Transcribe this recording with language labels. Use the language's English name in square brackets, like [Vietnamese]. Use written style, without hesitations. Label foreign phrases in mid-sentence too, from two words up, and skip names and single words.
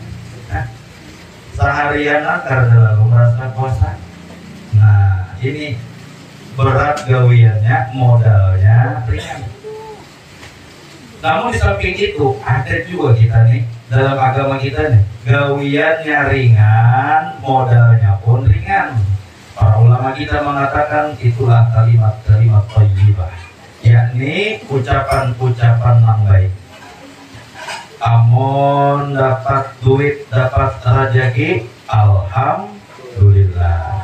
[Indonesian] Seharian karena lalu merasa puasa. Nah ini berat gawiannya, modalnya ringan. Namun di samping itu ada juga kita nih dalam agama kita nih, gawiannya ringan, modalnya pun ringan. Para ulama kita mengatakan itulah kalimat-kalimat thayyibah, yakni ucapan-ucapan yang baik. Amun dapat duit, dapat rezeki, alhamdulillah.